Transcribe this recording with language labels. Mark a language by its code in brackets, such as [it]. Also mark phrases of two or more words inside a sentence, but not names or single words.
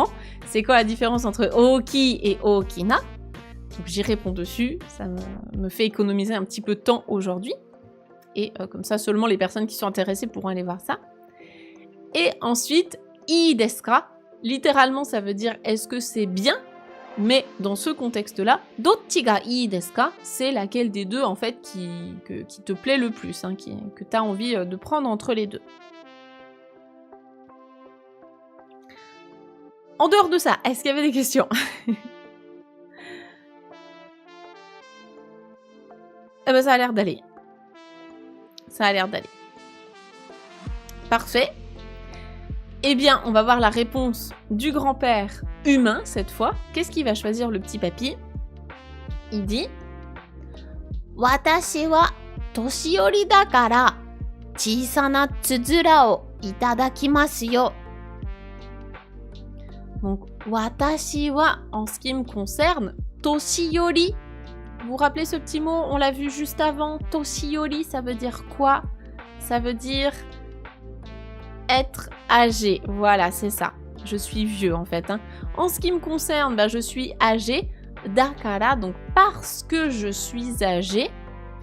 [fr] C'est quoi la différence entre oki et okina? Donc j'y réponds dessus, ça me fait économiser un petit peu de temps aujourd'hui. Et comme ça, seulement les personnes qui sont intéressées pourront aller voir ça. Et ensuite, [ja] いいですか, [fr] littéralement ça veut dire est-ce que c'est bien? Mais dans ce contexte-là, [ja] どっちがいいですか, [fr] c'est laquelle des deux en fait qui te plaît le plus, hein, que tu as envie de prendre entre les deux. En dehors de ça, est-ce qu'il y avait des questions? Eh ben ça a l'air d'aller. Ça a l'air d'aller. Parfait. Eh bien, on va voir la réponse du grand-père humain cette fois. Qu'est-ce qu'il va choisir le petit papy? Il dit « [ja] 私は年寄りだから小さなつづらをいただきますよ » Donc, 私は, [fr] en ce qui me concerne, toshiyori. Vous vous rappelez ce petit mot? On l'a vu juste avant. Toshiyori, ça veut dire quoi? Ça veut dire être âgé. Voilà, c'est ça. Je suis vieux, en fait. Hein. En ce qui me concerne, je suis âgé. Dakara, donc parce que je suis âgé.